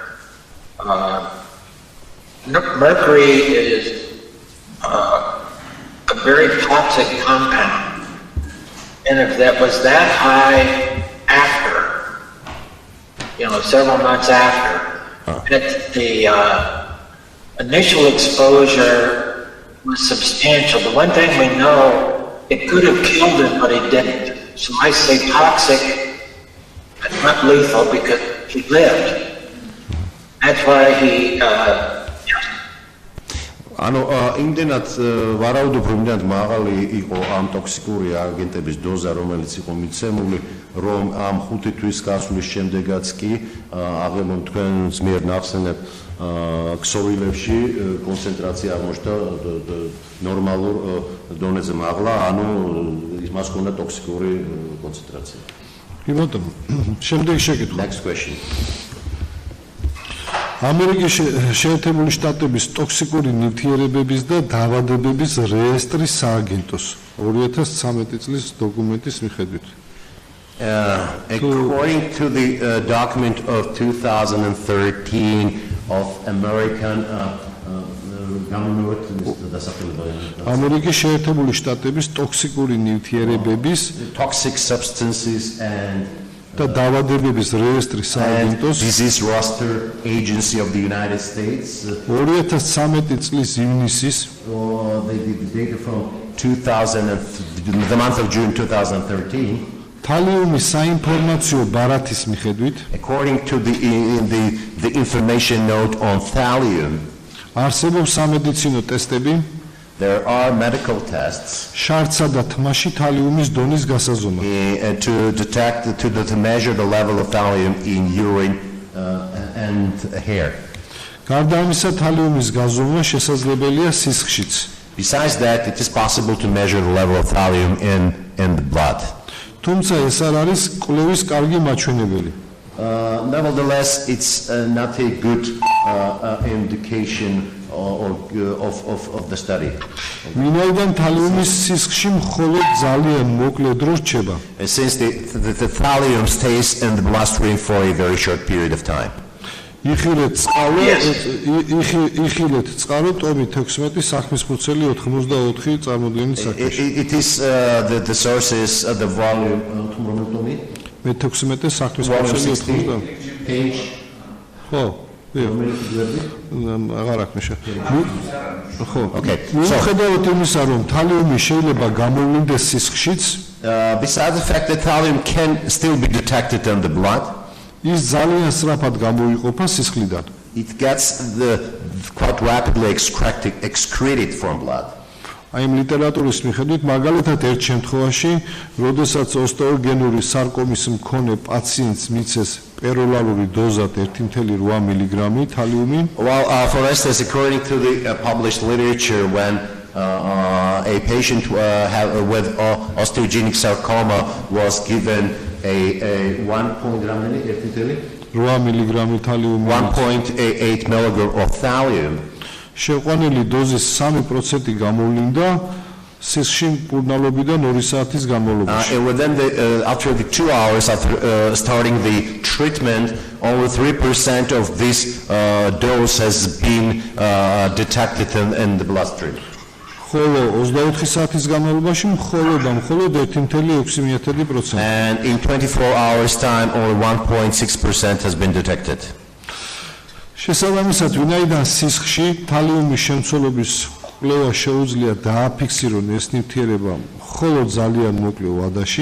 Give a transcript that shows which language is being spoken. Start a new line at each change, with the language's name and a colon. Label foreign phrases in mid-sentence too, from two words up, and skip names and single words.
English: Mercury is a very toxic compound, and if that was that high after, several months after, the initial exposure was substantial. The one thing we know, it could have killed him, but it didn't. So I say toxic, but not lethal because he lived. That's why he,
Georgian: იმდენად ვარაუდობ, რომ იმდენად მაღალი იყო ამ ტოქსიკური აგენტების დოზა, რომელიც იყო მიცემული, რომ ამ 5 თვის გასვლის შემდეგაც კი აღემონ თქვენს მიერ ნახსენებ ქსოვილებში კონცენტრაცია აღმოჩნდა ნორმალურ დონეზე მაღლა, ანუ მას ჰქონდა ტოქსიკური კონცენტრაცია. კი ბატონო, შემდეგი შეკითხვა.
English: Next question.
Georgian: ამერიკის შეერთებული შტატების ტოქსიკური ნივთიერებების და დაავადებების რეესტრის სააგენტოს 2013 წლის დოკუმენტის მიხედვით.
English: According to the document of 2013 of American government,
Georgian: ამერიკის შეერთებული შტატების ტოქსიკური ნივთიერებების
English: toxic substances and
Georgian: და დაავადებების რეესტრის სააგენტოს
English: disease roster agency of the United States
Georgian: 2013 წლის ივნისის
English: the data from 2000 the month of June 2013
Georgian: თალიუმის საინფორმაციო ბარათის მიხედვით
English: according to the information note on thallium
Georgian: არსებობს სამედიცინო ტესტები
English: there are medical tests
Georgian: შარცსა და თმაში თალიუმის დონის გასაზომად
English: to measure the level of thallium in urine and hair.
Georgian: გარდა ამისა თალიუმის გაზომვა შესაძლებელია სისხლშიც.
English: Besides that, it is possible to measure the level of thallium in the blood.
Georgian: თუმცა ეს არ არის კვლევის კარგი მაჩვენებელი.
English: Nevertheless, it's not a good indication of the study.
Georgian: ვინაიდან თალიუმის სისხლში მხოლოდ ძალიან მოკლე დრო რჩება.
English: Since the thallium stays in the bloodstream for a very short period of time.
Georgian: იხილეთ წყარო ტომი 16 საქმის ხუთელი 84 წარმოდგენის საკითხი.
English: It is the sources of the volume
Georgian: მე 16 საქმის ხუთელი 80
English: page
Georgian: ხო აღარ აქვს ხო
English: okay
Georgian: მიუხედავად იმისა რომ თალიუმი შეიძლება გამოვლინდეს სისხლშიც
English: besides the fact that thallium can still be detected in the blood
Georgian: ის ძალიან სწრაფად გამოიყოფა სისხლიდან.
English: It gets quite rapidly excreted from blood.
Georgian: აი ამ ლიტერატურის მიხედვით მაგალითად ერთ შემთხვევაში, როდესაც ოსტეოგენური სარკომის მქონე პაციენტს მიცეს პეროლალური დოზად 1.8 მგ თალიუმი.
English: Well, for instance, according to the published literature, when a patient with osteogenic sarcoma was given a 1.8 milligram of thallium.
Georgian: შეყვანილი დოზის 3% გამოვლინდა სისხლში მკურნალობიდან 2 საათის განმავლობაში.
English: Within after the 2 hours after starting the treatment, only 3% of this dose has been detected in the bloodstream.
Georgian: ხოლო 24 საათის განმავლობაში მხოლოდ 1.6%.
English: And in 24 hours time only 1.6% has been detected.
Georgian: შესაბამისად, ვინაიდან სისხლში თალიუმის შემცველობის კვლევა შეუძლია დააფიქსირონ ეს ნივთიერება მხოლოდ ძალიან მოკლე ვადაში.